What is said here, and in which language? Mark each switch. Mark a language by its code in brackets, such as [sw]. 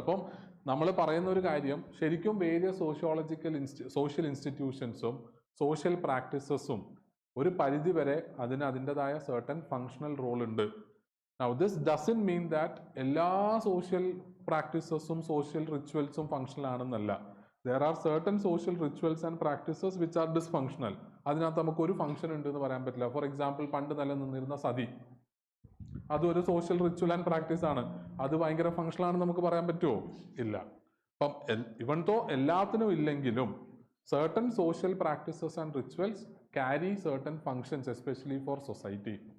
[ml] അപ്പം നമ്മൾ പറയുന്ന ഒരു കാര്യം, ശരിക്കും വേരിയസ് സോഷ്യൽ ഇൻസ്റ്റിറ്റ്യൂഷൻസും സോഷ്യൽ പ്രാക്ടീസസും ഒരു പരിധി വരെ അതിൻ്റെതായ സർട്ടൻ ഫങ്ഷണൽ റോൾ ഉണ്ട്. [en] Now this doesn't mean that [ml] എല്ലാ social പ്രാക്ടീസസും social റിച്വൽസും functional ആണെന്നല്ല. [en] There are certain social rituals and practices which are dysfunctional. [ml] അതിനകത്ത് നമുക്ക് ഒരു ഫംഗ്ഷൻ ഉണ്ട് എന്ന് പറയാൻ പറ്റില്ല. ഫോർ എക്സാമ്പിൾ, പണ്ട് നിലനിന്നിരുന്ന സതി, അതൊരു സോഷ്യൽ റിച്വൽ ആൻഡ് പ്രാക്ടീസ് ആണ്. അത് ഭയങ്കര ഫങ്ഷണൽ ആണെന്ന് നമുക്ക് പറയാൻ പറ്റുമോ? ഇല്ല. അപ്പം ഇവൺ തോ എല്ലാത്തിനും ഇല്ലെങ്കിലും [en] certain social practices and rituals carry certain functions, especially for society.